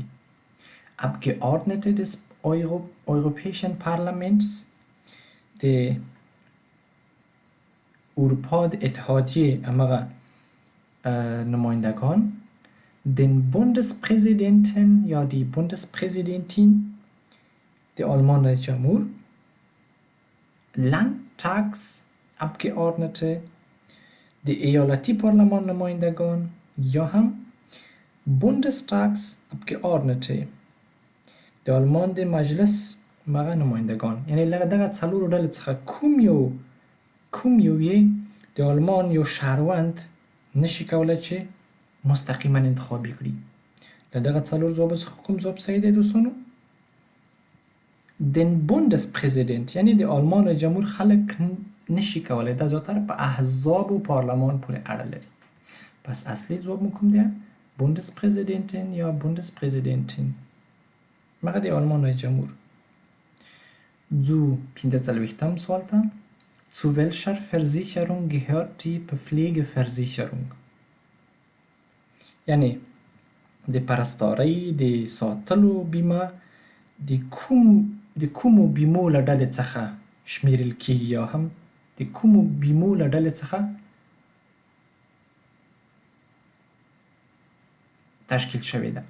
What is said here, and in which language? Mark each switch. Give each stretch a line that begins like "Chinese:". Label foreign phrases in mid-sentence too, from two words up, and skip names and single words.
German: Abgeordnete des Europäischen Parlaments،
Pashto: د اروپا د اتحادیه همغه نمایندگان،
German: den Bundespräsidenten یا die Bundespräsidentin،
Pashto: د آلمان رئیس جمهور، Landtagsabgeordnete، د ایالتی پارلمان نمایندگان، یا هم Bundestagsabgeordnete، د آلمان د مجلس مغه نمایندگان. یعنی دغه څلورو ډلو څخه کوم یو یې د آلمان یو شهروند نشي کولی چې مستقیما انتخاب کړي. له دغه څلورو ځوابو څخه کوم ځواب صحیح دی دوستانو؟
German: den Bundespräsident،
Pashto: یعنی د آلمان رئیس جمهور خلک نشي کولی، دا زیاتره په احزاب و پارلمان پورې اړه لري. پس اصلي ځواب مو کوم دی؟ Bundespräsidentin یا Bundespräsidentin، مغه د آلمان رئیس جمهور.
German: zu 45.
Pashto: سوال ته
German: zu welcher Versicherung gehört die Pflegeversicherung؟
Pashto: یعنی د پرستارۍ د ساتلو بیمه د کومو بیمو له ډلې څخه شمیرل کیږي، یا هم د کومو بیمو له ډلې څخه تشکیل شوې ده.